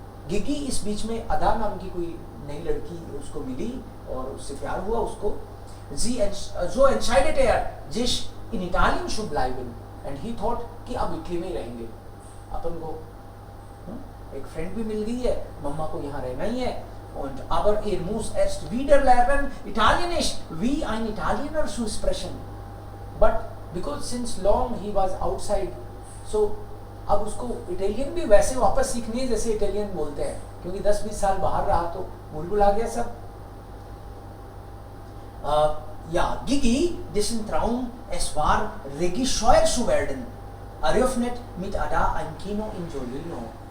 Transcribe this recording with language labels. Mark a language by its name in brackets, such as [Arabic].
[Hindi] Gigi इस बीच में Ada नाम की कोई नई लड़की उसको मिली और उससे प्यार हुआ उसको. [German] So entscheidet sich in Italien zu bleiben. [English] And he thought [Hindi] कि अब इटली में ही रहेंगे. अपन को एक फ्रेंड भी मिल गई है, मम्मा को यहाँ रहना ही है. [German] Und aber muss erst wieder lernen Italienisch wie ein Italiener zu sprechen. [English] But because since long he was outside, so [Hindi] अब उसको इटालियन भी वैसे वापस सीखनी है जैसे इटालियन बोलते हैं, क्योंकि 10-20 साल बाहर रहा तो भूल आ गया सब. [German] Ja, Gigi, dessen Traum es war, Regisseur zu werden, eröffnet mit Ada ein Kino in Jolino.